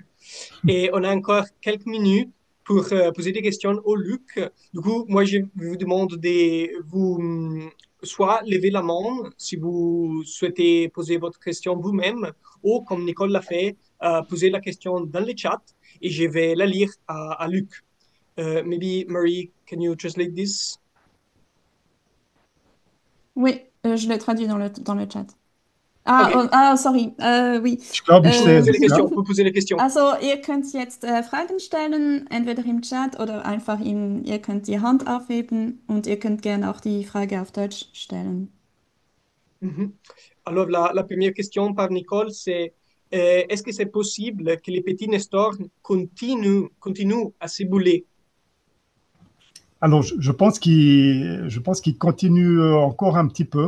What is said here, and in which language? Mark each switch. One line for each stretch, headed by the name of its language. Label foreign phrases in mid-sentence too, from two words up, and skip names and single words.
French: Et on a encore quelques minutes pour poser des questions au Luc. Du coup, moi, je vous demande de vous soit lever la main si vous souhaitez poser votre question vous-même, ou comme Nicole l'a fait, poser la question dans le chat et je vais la lire à Luc.
English: Maybe Marie, can you translate this?
French: Oui, je le traduis dans le chat. Ah,
English: Okay, sorry. Oui.
German: Ich glaube, ich
French: vous
German: sehe
French: posez les
German: es, ja.
French: questions, vous posez les questions.
German: Also, ihr könnt jetzt Fragen stellen, entweder im Chat oder einfach ihr könnt die Hand aufheben und ihr könnt gerne auch die Frage auf Deutsch stellen. Mhm.
French: Alors, la première question par Nicole, c'est est-ce que c'est possible que les petits Nestors continuent à s'ébouler? Alors, je pense qu'il continue encore un petit peu.